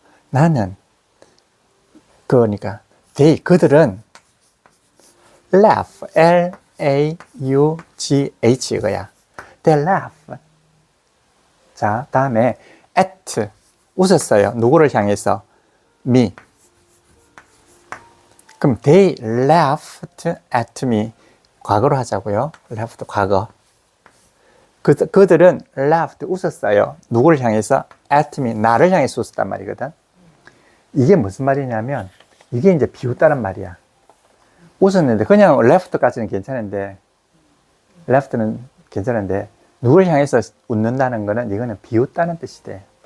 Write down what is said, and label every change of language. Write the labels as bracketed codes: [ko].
[ko] 나는 그러니까 they 그들은 laugh L-A-U-G-H 이거야. [en] they laugh. [ko] 자 다음에 at 웃었어요. 누구를 향해서? me. 그럼 [en] they laughed at me. [ko] 과거로 하자고요. laughed 과거. 그들은 laughed 웃었어요. 누구를 향해서? [en] at me. [ko] 나를 향해서 웃었단 말이거든. 이게 무슨 말이냐면 이게 이제 비웃다는 말이야. 웃었는데 그냥 left까지는 괜찮은데 left는 괜찮은데 누구를 향해서 웃는다는 거는 이거는 비웃다는 뜻이 돼.